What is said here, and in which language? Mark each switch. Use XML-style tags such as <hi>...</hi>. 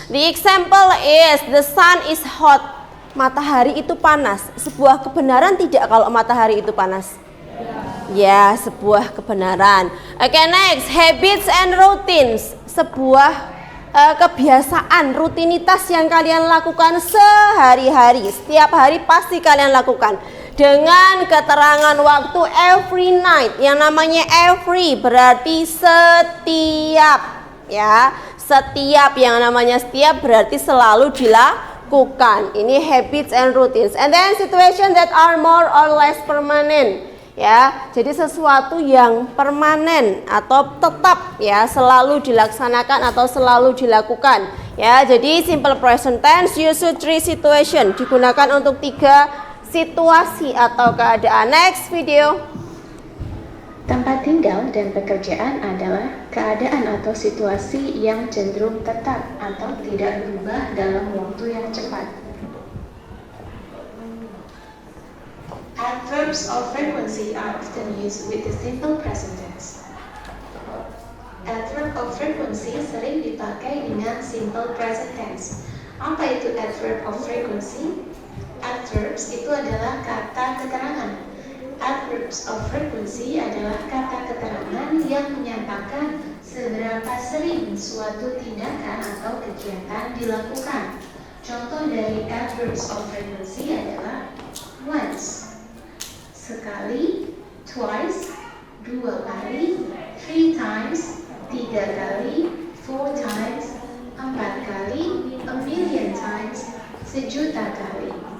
<en>The example is the sun is hot.</en> <id>Matahari itu panas. Sebuah kebenaran tidak kalau matahari itu panas? Ya, sebuah kebenaran. Oke,</id> <en>next, habits and routines.</en> <id>Sebuah kebiasaan, rutinitas yang kalian lakukan sehari-hari. Setiap hari pasti kalian lakukan. Dengan keterangan waktu</id> <en>every night.</en> <id>Yang namanya every berarti setiap. Ya, setiap, yang namanya setiap berarti selalu dilakukan. dilakukan.</id> <en>Ini habits and routines. And then situation that are more or less permanent.</en> <id>Ya, jadi sesuatu yang permanen atau tetap ya, selalu dilaksanakan atau selalu dilakukan. Ya, jadi simple present tense</id> <en>use three situation,</en> <id>digunakan untuk 3 situasi atau keadaan.</id> <en>Next video.</en> <id>Tempat tinggal dan pekerjaan adalah keadaan atau situasi yang cenderung tetap atau tidak berubah dalam waktu yang cepat.</id> <en>Adverbs of frequency are often used with the simple present tense.</en> <id>Adverb of frequency sering dipakai dengan simple present tense. Apa itu adverb of frequency? Adverbs itu adalah kata keterangan. Adverbs of frequency adalah kata keterangan yang menyatakan seberapa sering suatu tindakan atau kegiatan dilakukan. Contoh dari adverbs of frequency adalah once, sekali, twice, 2 kali, 3 times, 3 kali, 4 times, 4 kali,</id> <en>a million times,</en> <id>1.000.000 kali.</id>